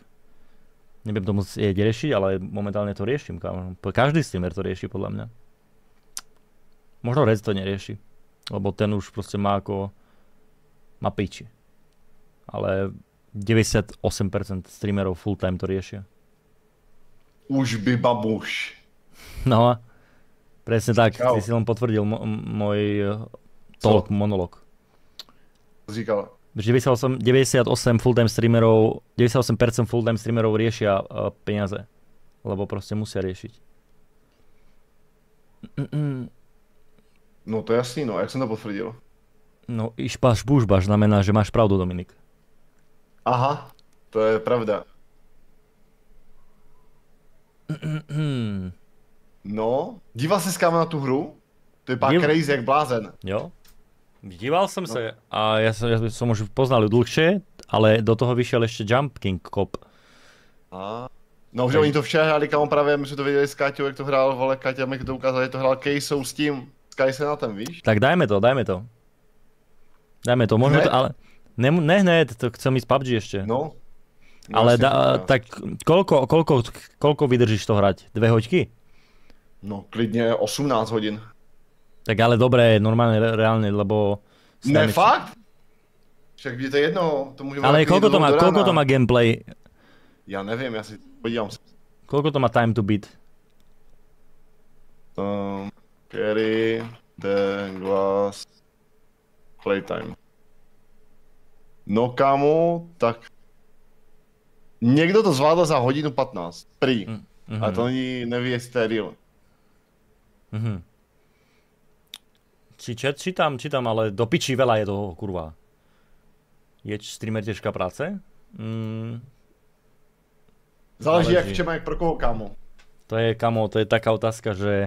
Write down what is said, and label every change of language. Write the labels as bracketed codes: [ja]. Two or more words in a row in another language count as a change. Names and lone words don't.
[sk] Nebudem to musieť riešiť, ale momentálne to riešim, kámo. Každý streamer to rieši, podľa mňa. Možno Rez to nerieši, lebo ten už proste má piči. Ale 98% streamerov [en] full time [sk] to riešia. Už by babuš. No, presne tak. Ty si len potvrdil môj monolog. [cs] Říkal. [sk] 98% full-time streamerov, 98% full-time streamerov riešia peniaze. Lebo proste musia riešiť. [cs] No to je jasný, no. Jak jsem to potvrdil? No, išpaš bužbaš znamená, že máš pravdu, Dominik. Aha, to je pravda. No, díval jsi s kámo na tu hru? To je pak crazy jak blázen. [sk] Jo. Díval som sa a ja som už poznal ju dlhšie, ale do toho vyšiel ešte Jump King Cop. [cs] No, že oni to včera hráli, kámo, právě my jsme to viděli s Káťou, jak to hrál, vole, Káťa mi to ukázal, že to hrál Kejsou s tím Sky Senatem, víš? [sk] Tak dajme to. Dajme to, možno to, ale... Ne hned, to chcem ísť PUBG ešte. No. Ale tak koľko vydržíš to hrať? 2 hoďky? [cs] No, klidně 18 hodin. [sk] Tak ale dobré, normálne, reálne, lebo... [cs] Ne, fakt? Však je to jedno, to můžeme... [sk] Ale koľko to má gameplay? [cs] Já nevím, já si podívám se. [sk] Koľko to má [en] time to beat? Carry the glass playtime. [sk] No kámo, tak... [cs] Někdo to zvládl za hodinu 15, prý. A to neví, jestli to je real. [sk] Čítam, ale do piči veľa je toho, kurva. Je streamer ťažká práce? [cs] Záleží jak v čem a jak pro koho, kámo. [sk] To je taká otázka, že...